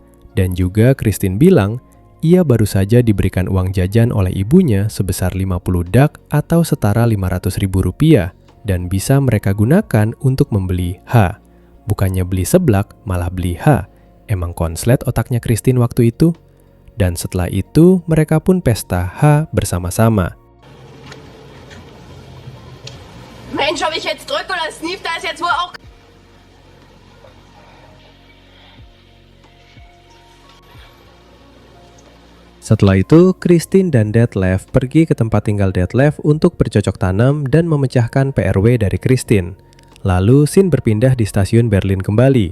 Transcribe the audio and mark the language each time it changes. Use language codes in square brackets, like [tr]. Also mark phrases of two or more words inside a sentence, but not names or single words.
[id] Dan juga Christine bilang, ia baru saja diberikan uang jajan oleh ibunya sebesar 50 dak atau setara Rp500.000 dan bisa mereka gunakan untuk membeli H. Bukannya beli seblak, malah beli H. Emang konslet otaknya Christine waktu itu? Dan setelah itu, mereka pun pesta H bersama-sama. [de] Mensch, ob ich jetzt drück oder sneef, da ist jetzt wohl auch... [id] Setelah itu, Christine dan Detlef pergi ke tempat tinggal Detlef untuk bercocok tanam dan memecahkan PRW dari Christine. Lalu, scene berpindah di stasiun Berlin kembali.